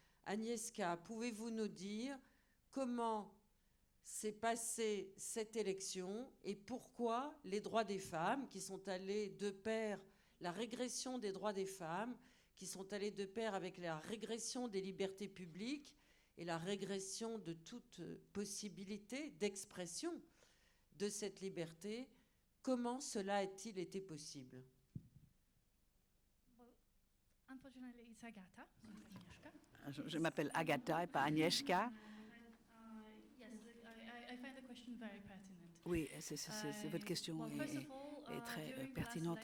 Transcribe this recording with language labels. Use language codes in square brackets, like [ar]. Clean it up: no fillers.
[fr] Agnieszka, pouvez-vous nous dire comment s'est passée cette élection et pourquoi les droits des femmes, qui sont allés de pair, la régression des droits des femmes, qui sont allés de pair avec la régression des libertés publiques et la régression de toute possibilité d'expression de cette liberté, comment cela a-t-il été possible? [en] Unfortunately, it's Agata. [fr] Je m'appelle Agata et pas Agnieszka. [en] Yes, I find the question very pertinent. [fr] Oui, votre question est très pertinente.